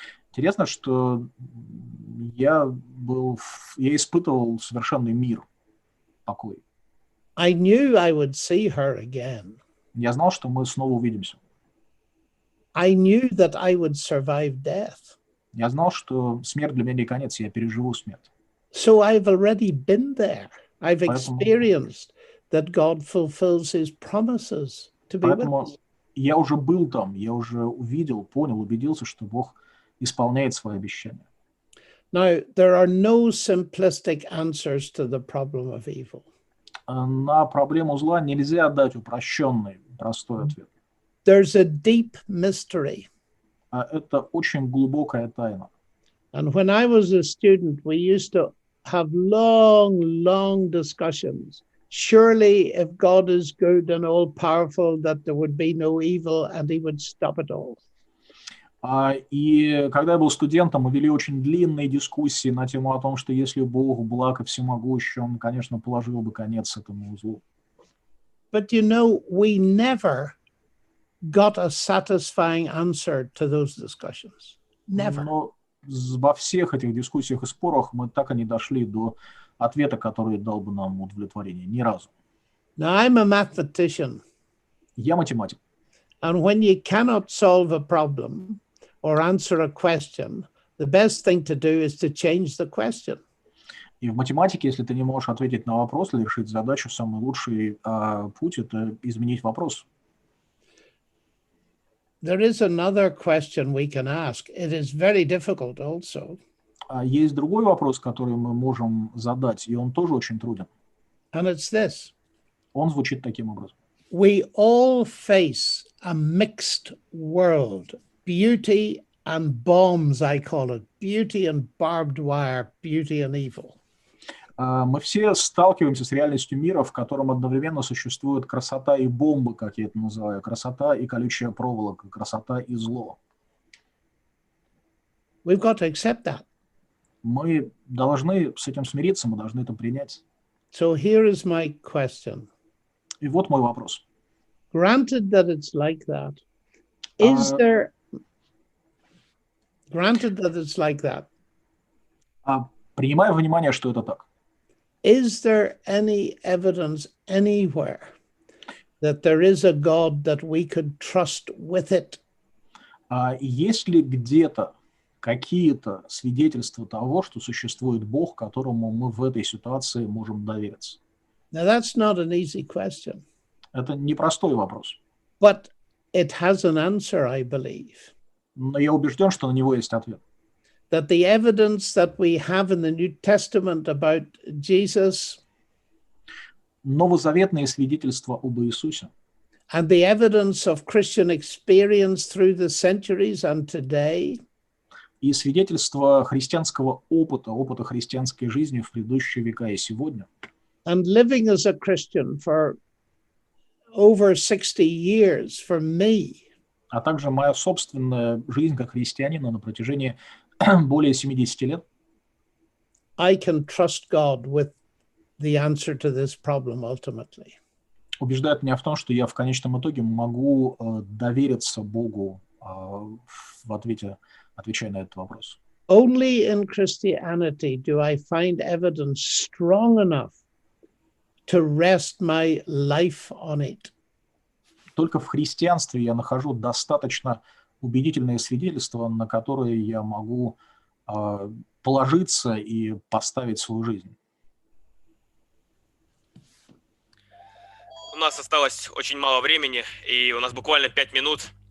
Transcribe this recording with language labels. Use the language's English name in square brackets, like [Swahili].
[Russian] Интересно, что я испытывал совершенный мир, покой. [English] I knew I would see her again. [Russian] Я знал, что мы снова увидимся. [English] I knew that I would survive death. [Russian] Я знал, что смерть для меня не конец, я переживу смерть. [English] So I've already been there. I've [Russian] Поэтому- [English] experienced that God fulfills his promises to be with [Russian] Поэтому [English] us. [Russian] я уже был там, я уже увидел, понял, убедился, что Бог исполняет свои обещания. [English] Now, there are no simplistic answers to the problem of evil. [Russian] На проблему зла нельзя дать упрощенный, простой ответ. [English] There's a deep mystery. [Russian] Это очень глубокая тайна. [English] And when I was a student, we used to have long discussions. Surely, if God is good and all powerful, that there would be no evil and he would stop it all. [Russian] И когда я был студентом, мы вели очень длинные дискуссии на тему о том, что если Бог благ и всемогущий, он, конечно, положил бы конец этому злу. [English] But you know, we never got a satisfying answer to those discussions. Never. [Russian] Но во всех этих дискуссиях и спорах мы так и не дошли до ответа, который дал бы нам удовлетворение. Ни разу. [English] Now, I'm a mathematician, [Russian] Я математик. [English] and when you cannot solve a problem or answer a question, the best thing to do is to change the question. [Russian] И в математике, если ты не можешь ответить на вопрос или решить задачу, самый лучший путь – это изменить вопрос. [English] There is another question we can ask. It is very difficult also. [Russian] Есть другой вопрос, который мы можем задать, и он тоже очень труден. [English] And it's this. [Russian] Он звучит таким образом. [English] We all face a mixed world. Beauty and bombs, I call it. Beauty and barbed wire, beauty and evil. [Russian] Мы все сталкиваемся с реальностью мира, в котором одновременно существует красота и бомбы, как я это называю, красота и колючая проволока, красота и зло. [English] We've got to accept that. [Russian] Мы должны с этим смириться, мы должны это принять. [English] So here is my question. [Russian] И вот мой вопрос. [English] Granted that it's like that, is there, granted that it's like that, [Russian] Принимая во внимание, что это так, [English] is there any evidence anywhere that there is a God that we could trust with it? [Russian] есть ли где-то какие-то свидетельства того, что существует Бог, которому мы в этой ситуации можем довериться? [English] Now, that's not an easy question, [Russian] Это непростой вопрос. [English] but it has an answer, I believe. [Russian] Но я убежден, что на него есть ответ. [English] That the evidence that we have in the New Testament about Jesus [Russian] Новозаветные свидетельства об Иисусе [English] and the evidence of Christian experience through the centuries and today [Russian] и свидетельства христианского опыта, опыта христианской жизни в предыдущие века и сегодня, [English] and living as a Christian for over 60 years for me, [Russian] а также моя собственная жизнь как христианина на протяжении более 70 лет, [English] I can trust God with the answer to this problem ultimately. [Russian] убеждает меня в том, что я в конечном итоге могу довериться Богу в ответе, отвечая на этот вопрос. [English] Only in Christianity do I find evidence strong enough to rest my life on it. [Russian] Только в христианстве я нахожу достаточно убедительные свидетельства, на которые я могу положиться и поставить свою жизнь. У нас осталось очень мало времени, и у нас буквально 5 минут.